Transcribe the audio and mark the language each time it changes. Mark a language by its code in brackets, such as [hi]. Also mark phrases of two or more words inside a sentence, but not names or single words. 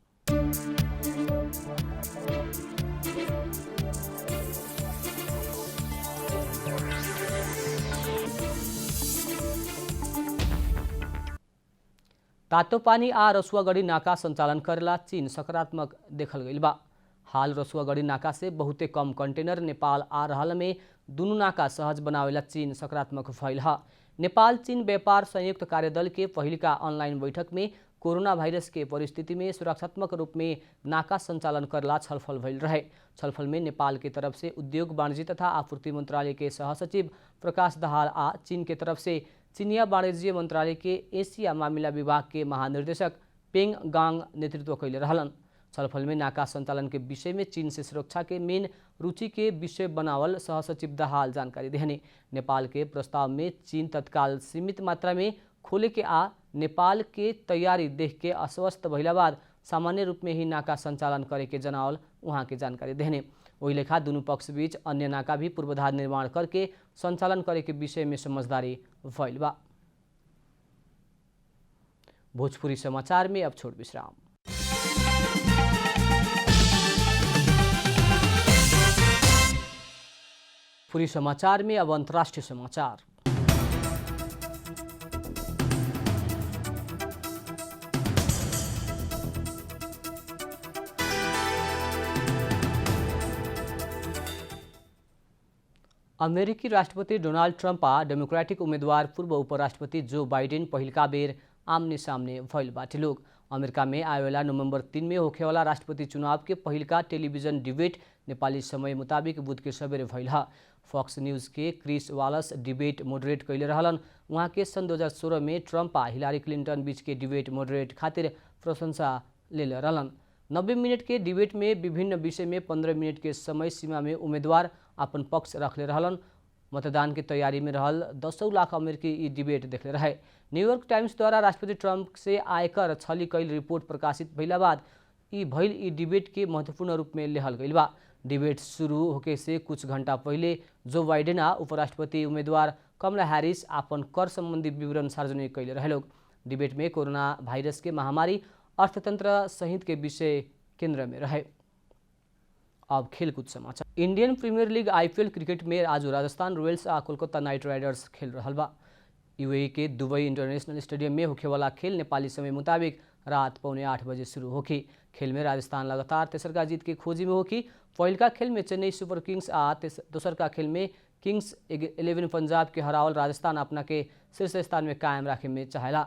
[bho] तातोपानी आ रसुआगढ़ी नाका संचालन करेला चीन सकारात्मक देखल गई बा। हाल रसुआगढ़ी नाका से बहुते कम कंटेनर नेपाल आ रहल में दुनू नाका सहज बनावेला चीन सकारात्मक भइल ह। नेपाल चीन व्यापार संयुक्त कार्यदल के पहिलका ऑनलाइन बैठक में [en] corona virus [bho] के परिस्थिति में सुरक्षात्मक रूप में नाका संचालन करला छलफल भइल रहे। छलफल में नेपाल के तरफ से उद्योग वाणिज्य तथा आपूर्ति मंत्रालय के सहसचिव प्रकाश दाहाल आ चीन के तरफ से चीनिया वाणिज्य मंत्रालय के एशिया मामिला विभाग के महानिर्देशक पेंग गांग नेतृत्व कैले रहलन। छलफल में नाका संचालन के विषय में चीन से सुरक्षा के मेन रुचि के विषय बनावल सहसचिव दाहाल जानकारी देहने। नेपाल के प्रस्ताव में चीन तत्काल सीमित मात्रा में खोले के आ नेपाल के तैयारी देख के अस्वस्थ भइला बाद सामान्य रूप में ही नाका संचालन करे के जनावल वहाँ के जानकारी देहने। वही लेखा दुनू पक्ष बीच अन्य नाका भी पूर्वाधार निर्माण करके संचालन करे के विषय में समझदारी भइल बा। भोजपुरी समाचार में अब छोट विश्राम। पूरी समाचार में अब अंतर्राष्ट्रीय समाचार। अमेरिकी राष्ट्रपति डोनाल्ड ट्रम्प आ डेमोक्रेटिक उम्मीदवार पूर्व उपराष्ट्रपति जो बाइडेन पहिलका बेर आमने सामने भइल बाटे लोग। अमेरिका में आवेला नवंबर 3 में होखेवाला राष्ट्रपति चुनाव के पहिलका [en] television debate [bho] नेपाली समय मुताबिक बुध के सवेरे भइल ह। फॉक्स न्यूज के क्रिस वालस [en] debate moderate [bho] कैले रहलन। वहाँ के सन 2016 में ट्रम्प आ हिलारी क्लिंटन बीच के [en] debate moderate [bho] खातिर प्रशंसा ले रहलन। 90 मिनट के डिबेट में विभिन्न विषय में 15 मिनट के समय सीमा में उम्मीदवार अपन पक्ष रखले रहलन। मतदान की तैयारी में रहल 10 लाख अमेरिकी ई डिबेट देखले रहे। न्यूयॉर्क टाइम्स द्वारा राष्ट्रपति ट्रम्प से आयकर छली कैल रिपोर्ट प्रकाशित भइला बाद ई डिबेट के महत्वपूर्ण रूप में लेहल गइल बा। डिबेट शुरू होके से कुछ घंटा पहले जो बाइडेन आ उपराष्ट्रपति उम्मीदवार कमला हैरिस अपन कर संबंधी विवरण सार्वजनिक कैले रहे लोग। डिबेट में [en] corona virus [bho] के महामारी, अर्थतंत्र सहित के विषय केंद्र में रहे। अब खेलकूद समाचार। इंडियन प्रीमियर लीग IPL क्रिकेट में आज राजस्थान रॉयल्स आ कोलकाता नाइट राइडर्स खेल रहल बा। यूएई के दुबई इंटरनेशनल स्टेडियम में होखेवाला खेल नेपाली समय मुताबिक रात 7:45 बजे शुरू होगी। खेल में राजस्थान लगातार तेसरका जीत के खोजी में होगी। पहिलका खेल में चेन्नई सुपर किंग्स आ दोसरका खेल में किंग्स 11 पंजाब के हरावल राजस्थान अपना के शीर्ष स्थान में कायम रखे में चाहेला।